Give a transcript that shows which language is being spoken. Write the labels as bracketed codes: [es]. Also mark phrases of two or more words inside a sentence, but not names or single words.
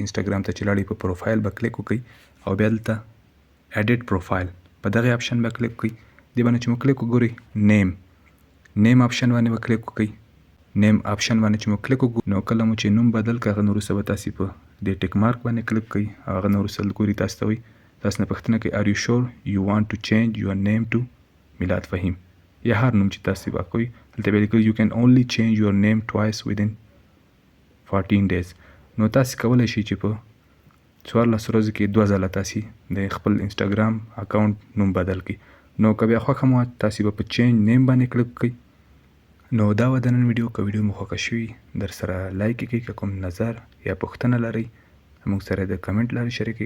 [ps] انسټاګرام ته چې لاړئ په پروفایل به کلیک وکړئ او بیا دلته [en] edit profile [ps] په دغه آپشن به کلیک وکړئ. دې باندې چې مو کلیک وګورئ [en] name option [ps] باندې به کلیک وکړئ. [en] name option [ps] باندې چې مو کلیک وکړو نو کله مو چې نوم بدل کړ هغه نه وروسته به تاسې په دې [en] tick mark [ps] باندې کلیک کړئ. هغه نه وروسته ګورئ تاسو ته وایي تاسو نه پوښتنه کوي [en] are you sure you want to change your name to [ps] میلاد فهیم یا هر نوم چې تاسې به کوئ. دلته به لیکلي [en] you can only change your name twice within 14 days. [ps] نو تاسې کولی شئ چې په 14 ورځو کې 2 ځله تاسې د خپل [en] Instagram account [ps] نوم بدل کړئ. نو که بیا خوښه مو تاسې به په [en] change name [ps] باندې کلیک کړئ. نو دا و د نن ویډیو. که ویډیو مو خوښه شوي در سره لایک کړئ، که کوم نظر یا پوښتنه لرئ موږ سره د کمنټ لارې شریک کړئ.